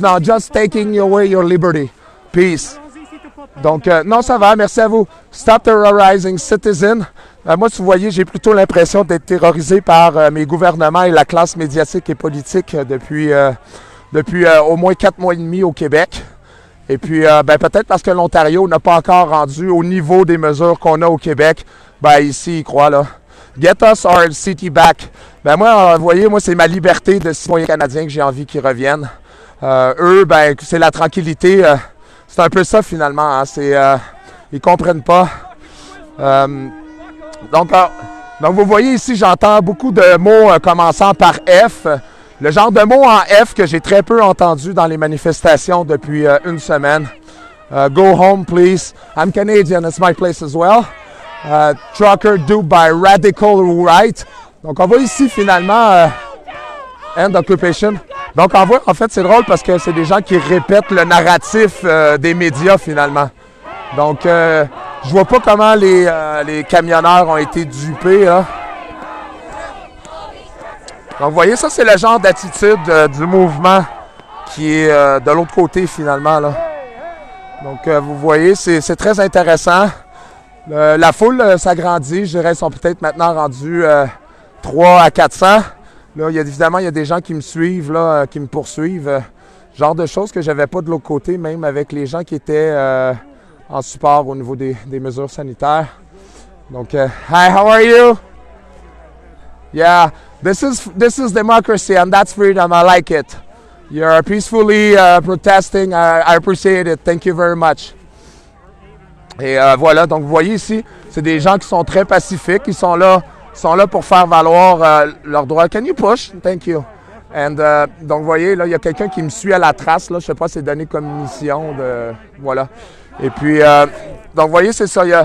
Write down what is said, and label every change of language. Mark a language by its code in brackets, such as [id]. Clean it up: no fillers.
[en] Now, just taking away your liberty. Peace. [fr] Donc, non, ça va. Merci à vous. [en] Stop terrorizing citizens. [fr] Moi, si vous voyez, j'ai plutôt l'impression d'être terrorisé par mes gouvernements et la classe médiatique et politique depuis au moins 4 mois et demi au Québec. Et puis, peut-être parce que l'Ontario n'a pas encore rendu au niveau des mesures qu'on a au Québec. Ici, ils croient, là. [en] Get us our city back. [fr] Moi, vous voyez, moi, c'est ma liberté de citoyen canadien que j'ai envie qu'ils reviennent. Eux, c'est la tranquillité. C'est un peu ça, finalement. Hein. Ils comprennent pas. Donc, vous voyez ici, j'entends beaucoup de mots commençant par F. Le genre de mots en F que j'ai très peu entendu dans les manifestations depuis une semaine. [en] Go home, please. I'm Canadian. It's my place as well. Trucker do by radical right. [fr] Donc, on voit ici, finalement, [en] end occupation. [fr] Donc, on voit, en fait, c'est drôle parce que c'est des gens qui répètent le narratif des médias, finalement. Donc, je vois pas comment les camionneurs ont été dupés, là. Donc, vous voyez, ça, c'est le genre d'attitude du mouvement qui est de l'autre côté, finalement, là. Donc, vous voyez, c'est très intéressant. La foule s'agrandit. Je dirais, ils sont peut-être maintenant rendus 3 à 400. Là, évidemment, il y a des gens qui me suivent, là, qui me poursuivent. Genre de choses que j'avais pas de l'autre côté, même avec les gens qui étaient en support au niveau des mesures sanitaires. Donc, [en] hi, how are you? Yeah, this is democracy and that's freedom. I like it. You're peacefully protesting. I appreciate it. Thank you very much. [fr] Et voilà, donc vous voyez ici, c'est des gens qui sont très pacifiques. Ils sont là pour faire valoir leurs droits. [en] Can you push? Thank you. [fr] And, donc vous voyez, là, il y a quelqu'un qui me suit à la trace. Là, je sais pas, c'est donné comme mission. Voilà. Et puis, donc vous voyez, c'est ça.